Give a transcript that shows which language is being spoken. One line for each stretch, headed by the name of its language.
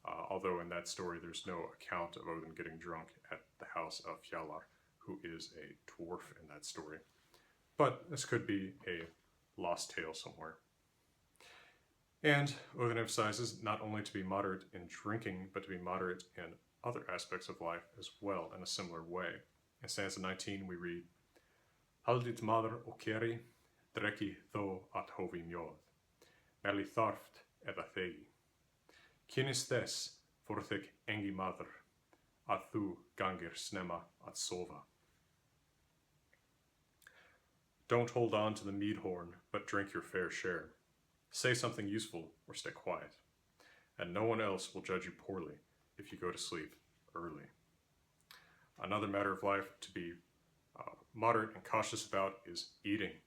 English: Although in that story there's no account of Odin getting drunk at the house of Fjallar, who is a dwarf in that story. But this could be a lost tale somewhere. And Odin emphasizes not only to be moderate in drinking, but to be moderate in other aspects of life as well in a similar way.
Old Norse: In stanza 19 we read, Haldit maður og keri, drekki þó at hófi mjóð, meli þarft eða þegi. Kynnist þess for þig engi maður, að þú gangir snemma at sofa.
English: Don't hold on to the mead horn, but drink your fair share. Say something useful or stay quiet, and no one else will judge you poorly if you go to sleep early. Another matter of life to be moderate and cautious about is eating.